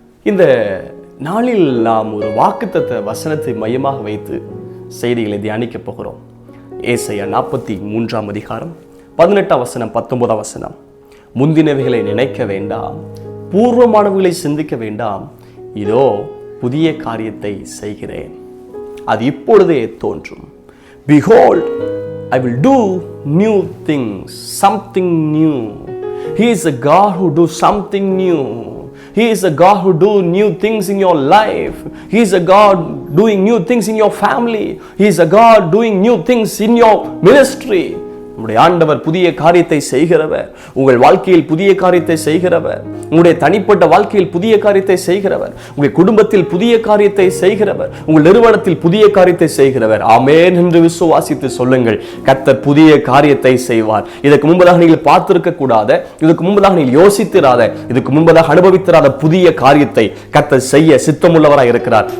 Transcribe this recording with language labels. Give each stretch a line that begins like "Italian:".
Tamil: இந்த நாளில் நாம் ஒரு வாக்குத்தத்த வசனத்தை மையமாக வைத்து செய்திகளை தியானிக்க போகிறோம். ஏசாயா 43 அதிகாரம் 18 வசனம் 19 வசனம். முந்தினவைகளை நினைக்க வேண்டாம், பூர்வமானவைகளை சிந்திக்க வேண்டாம், இதோ புதிய காரியத்தை செய்கிறேன், அது இப்பொழுதே தோன்றும்.
English: Behold, I will do new things, something new. He is a God who do something new. He is a God who do new things in your life. He is a God doing new things in your family. He is a God doing new things in your ministry.
Tamil: உங்களுடைய ஆண்டவர் புதிய காரியத்தை செய்கிறவர். உங்கள் வாழ்க்கையில் புதிய காரியத்தை செய்கிறவர். உங்களுடைய தனிப்பட்ட வாழ்க்கையில் புதிய காரியத்தை செய்கிறவர். உங்கள் குடும்பத்தில் புதிய காரியத்தை செய்கிறவர். உங்கள் நிறுவனத்தில் புதிய காரியத்தை செய்கிறவர். ஆமென் என்று விசுவாசித்து சொல்லுங்கள். கர்த்தர் புதிய காரியத்தை செய்வார். இதற்கு முன்பதாக நீங்கள் பார்த்திருக்க கூடாத, இதுக்கு முன்பதாக நீங்கள் யோசித்திராத, இதுக்கு முன்பதாக அனுபவித்திராத புதிய காரியத்தை கர்த்தர் செய்ய சித்தமுள்ளவராய் இருக்கிறார்.